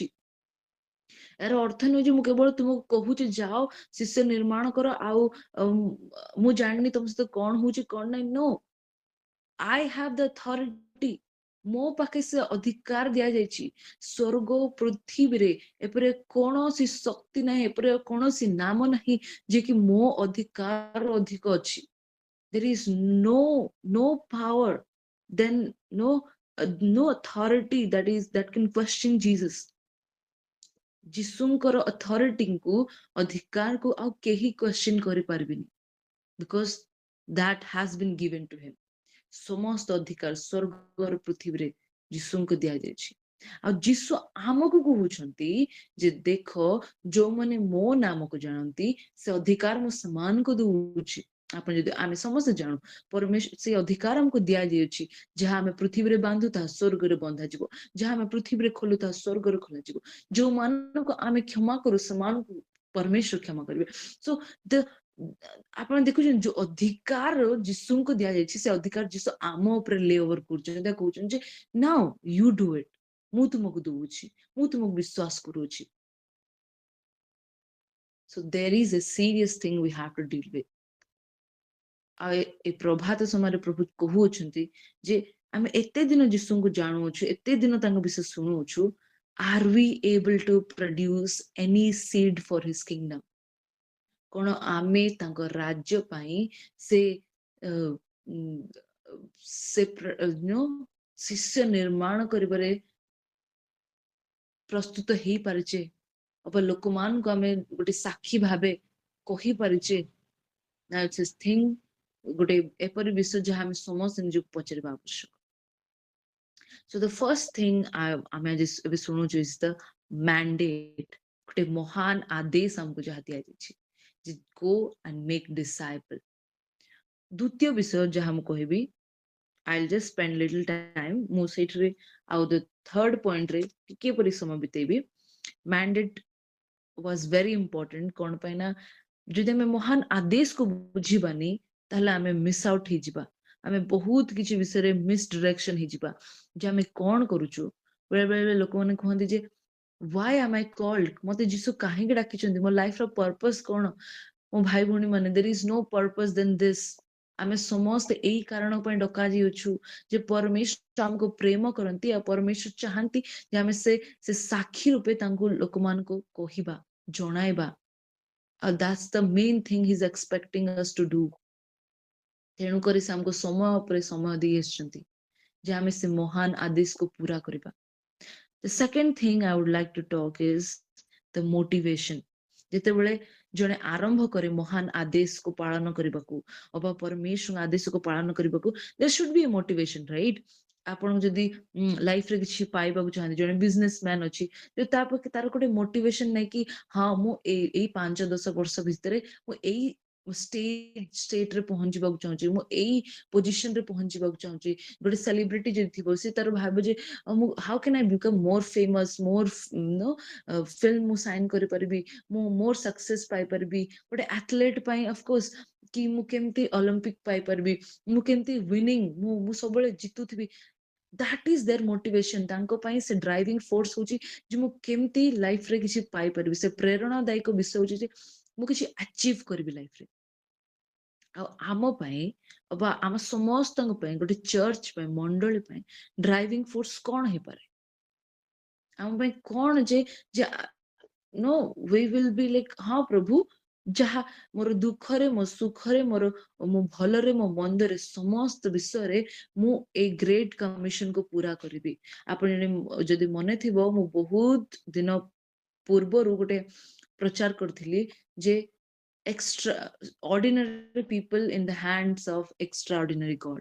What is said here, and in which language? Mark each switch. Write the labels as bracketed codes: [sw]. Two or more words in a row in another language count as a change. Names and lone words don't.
[or] ଏହାର ଅର୍ଥ ନୁହେଁ ଯେ ମୁଁ କେବଳ ତୁମକୁ କହୁଛି ଯାଅ ଶିଷ୍ୟ ନିର୍ମାଣ କର, ଆଉ ମୁଁ ଜାଣିନି ତମ ସହିତ କଣ ହଉଛି କଣ ନାହିଁ। [en] No, I have the authority. [or] ମୋ ପାଖେ ସେ ଅଧିକାର ଦିଆଯାଇଛି। ସ୍ୱର୍ଗ ପୃଥିବୀରେ ଏପରି କୌଣସି ଶକ୍ତି ନାହିଁ, ଏପରି କୌଣସି ନାମ ନାହିଁ ଯେ କି ମୋ ଅଧିକାର ଅଧିକ ଅଛି। [en] there is no power, then no authority that can question Jesus। [or] ଯୀଶୁଙ୍କର ଅଥରିଟିଙ୍କୁ, ଅଧିକାରକୁ ଆଉ କେହି କ୍ୱେଶ୍ଚିନ୍ କରିପାରିବେନି, ବିକଜ [en] that has been given to him। [or] ସମସ୍ତ ଅଧିକାର ସ୍ୱର୍ଗର ପୃଥିବୀରେ ଯୀଶୁଙ୍କୁ ଦିଆଯାଇଛି। ଆଉ ଯୀଶୁ ଆମକୁ କହୁଛନ୍ତି ଯେ ଦେଖ, ଯୋଉମାନେ ମୋ ନାମକୁ ଜାଣନ୍ତି ସେ ଅଧିକାର ମୁଁ ସେମାନଙ୍କୁ ଦଉଛି। ଆପଣ ଯଦି, ଆମେ ସମସ୍ତେ ଜାଣୁ ପରମେଶ୍ୱର ସେ ଅଧିକାର ଆମକୁ ଦିଆଯାଇଛି, ଯାହା ଆମେ ପୃଥିବୀରେ ବାନ୍ଧୁ ତାହା ସ୍ୱର୍ଗରେ ବନ୍ଧାଯିବ, ଯାହା ଆମେ ପୃଥିବୀରେ ଖୋଲୁ ତାହା ସ୍ୱର୍ଗରେ ଖୋଲାଯିବ, ଯୋଉମାନଙ୍କୁ ଆମେ କ୍ଷମା କରୁ ସେମାନଙ୍କୁ ପରମେଶ୍ୱର କ୍ଷମା କରିବେ। ସୋ ଆପଣ ଦେଖୁଛନ୍ତି ଯୋଉ ଅଧିକାର ଯୀଶୁଙ୍କୁ ଦିଆଯାଇଛି, ସେ ଅଧିକାର ଯୀଶୁ ଆମ ଉପରେ [en] lay over [or] କରୁଛନ୍ତି, କହୁଛନ୍ତି ଯେ [en] now you do it, [or] ମୁଁ ତୁମକୁ ଦଉଛି, ମୁଁ ତୁମକୁ ବିଶ୍ୱାସ କରୁଛି। [en] So there is a serious thing we have to deal with। [or] ଆଉ ଏ ପ୍ରଭାତ ସମୟରେ ପ୍ରଭୁ କହୁଅଛନ୍ତି ଯେ ଆମେ ଏତେ ଦିନ ଯୀଶୁଙ୍କୁ ଜାଣୁଅଛୁ, ଏତେ ଦିନ ତାଙ୍କ ବିଷୟ ଶୁଣୁଅଛୁ, [en] are we able to produce any seed for his kingdom? [or] କଣ ଆମେ ତାଙ୍କ ରାଜ୍ୟ ପାଇଁ ସେ ଶିଷ୍ୟ ନିର୍ମାଣ କରିବାରେ ପ୍ରସ୍ତୁତ ହେଇପାରିଛେ, ଅବା ଲୋକମାନଙ୍କୁ ଆମେ ଗୋଟେ ସାକ୍ଷୀ ଭାବେ କହିପାରିଛେ? [en] That's his thing। [or] ଗୋଟେ ଏପରି ବିଷୟ ଯାହା ଆମେ ସମସ୍ତେ ନିଜକୁ ପଚାରିବା ଆବଶ୍ୟକ। [en] So the first thing [or] ଆମେ ଆଜି ଏବେ ଶୁଣୁଛୁ [en] is the mandate। [or] ଗୋଟେ ମହାନ ଆଦେଶ ଆମକୁ ଯାହା ଦିଆଯାଇଛି, ଯେ [en] go and make disciple। [or] ଦ୍ୱିତୀୟ ବିଷୟ ଯାହା ମୁଁ କହିବି, [en] I'll just spend little time, [or] ମୁଁ ସେଇଥିରେ ଆଉ [en] the third point [or] ରେ କିପରି ସମୟ ବିତେଇବି। [en] mandate was very important। [or] କଣ ପାଇଁ ନା ଯଦି ଆମେ ମହାନ ଆଦେଶକୁ ବୁଝିବାନି, ତାହେଲେ ଆମେ [en] miss out [or] ହେଇଯିବା, ଆମେ ବହୁତ କିଛି ବିଷୟରେ [en] miss direction [or] ହେଇଯିବା ଯେ ଆମେ କଣ କରୁଛୁ। ବେଳେ ବେଳେ ଲୋକମାନେ କୁହନ୍ତି ଯେ [en] why am I called? [or] ମତେ ଯୀଶୁ କାହିଁକି ଡାକିଛନ୍ତି, ମୋ ଲାଇଫର ପର୍ପସ କଣ? ମୋ ଭାଇ ଭଉଣୀ ମାନେ, [en] there is no purpose than this। [or] ଆମେ ସମସ୍ତେ ଏଇ କାରଣ ପାଇଁ ଡକାଯାଇଅଛୁ ଯେ ପରମେଶ୍ୱର ଆମକୁ ପ୍ରେମ କରନ୍ତି, ଆଉ ପରମେଶ୍ୱର ଚାହାନ୍ତି ଯେ ଆମେ ସେ ସାକ୍ଷୀ ରୂପେ ତାଙ୍କୁ ଲୋକମାନଙ୍କୁ କହିବା, ଜଣାଇବା। [en] ଆଉ that's the main thing he's expecting us to do। [or] ତେଣୁକରି ସେ ଆମକୁ ସମୟ ଉପରେ ସମୟ ଦେଇ ଆସିଛନ୍ତି ଯେ ଆମେ ସେ ମହାନ ଆଦେଶକୁ ପୁରା କରିବା। [en] The second thing I would like to talk is the motivation। [or] ଯେତେବେଳେ ଜଣେ ଆରମ୍ଭ କରେ ମହାନ ଆଦେଶକୁ ପାଳନ କରିବାକୁ, ଅବା ପରମେଶ୍ୱର ଆଦେଶକୁ ପାଳନ କରିବାକୁ, [en] there should be a motivation, right? [or] ଆପଣ ଯଦି ଲାଇଫ ରେ କିଛି ପାଇବାକୁ ଚାହାନ୍ତି, ଜଣେ ବିଜନେସମ୍ୟାନ ଅଛି, ଯଦି ତା ପାଖେ ତାର ଗୋଟେ ମୋଟିଭେସନ ନାହିଁ କି ହଁ ମୁଁ ଏଇ 5-10 ବର୍ଷ ଭିତରେ ମୁଁ ଏଇ ଷ୍ଟେଟରେ ପହଞ୍ଚିବାକୁ ଚାହୁଁଛି, ମୁଁ ଏଇ ପୋଜିସନରେ ପହଞ୍ଚିବାକୁ ଚାହୁଁଛି। ଗୋଟେ ସେଲିବ୍ରିଟି ଯଦି ଥିବ ସେ ତାର ଭାବେ ଯେ ମୁଁ [en] how can I become [or] ମୋର ଫେମସ, ମୋର नो ଫିଲ୍ମ ମୁଁ ସାଇନ୍ କରିପାରିବି, ମୁଁ ମୋର ସକ୍ସେସ ପାଇପାରିବି। ଗୋଟେ ଆଥଲେଟ ପାଇଁ ଅଫକୋର୍ସ କି ମୁଁ କେମିତି ଅଲିମ୍ପିକ ପାଇପାରିବି, ମୁଁ କେମିତି ୱିନିଂ, ମୁଁ ସବୁବେଳେ ଜିତୁଥିବି। [en] that is their motivation। [or] ତାଙ୍କ ପାଇଁ ସେ [en] driving force [or] ହଉଛି ଯେ ମୁଁ କେମିତି ଲାଇଫରେ କିଛି ପାଇପାରିବି। ସେ ପ୍ରେରଣାଦାୟକ ବିଷୟ ହଉଛି ଯେ ମୁଁ କିଛି ଆଚିଭ କରିବି ଲାଇଫରେ। ଆଉ ଆମ ପାଇଁ ବା ଆମ ସମସ୍ତଙ୍କ ପାଇଁ, ଗୋଟେ ଚର୍ଚ୍ଚ ପାଇଁ, ମଣ୍ଡଳୀ ପାଇଁ [en] driving force [or] କଣ ହେଇପାରେ? ଆମ ପାଇଁ କଣ ଯେ ଯେ [en] no we will be like [hi] हाँ प्रभु, [or] ଯାହା ମୋର ଦୁଃଖରେ, ମୋ ସୁଖରେ, ମୋ ଭଲରେ, ମୋ ମନ୍ଦରେ, ସମସ୍ତ ବିଷୟରେ ମୁଁ ଏଇ ଗ୍ରେଟ୍ କମିଶନକୁ ପୁରା କରିବି। ଆପଣ ଯଦି ମନେ ଥିବ, ମୁଁ ବହୁତ ଦିନ ପୂର୍ବରୁ ଗୋଟେ ପ୍ରଚାର କରିଥିଲି ଯେ [en] extra ordinary people in the hands of extra ordinary God.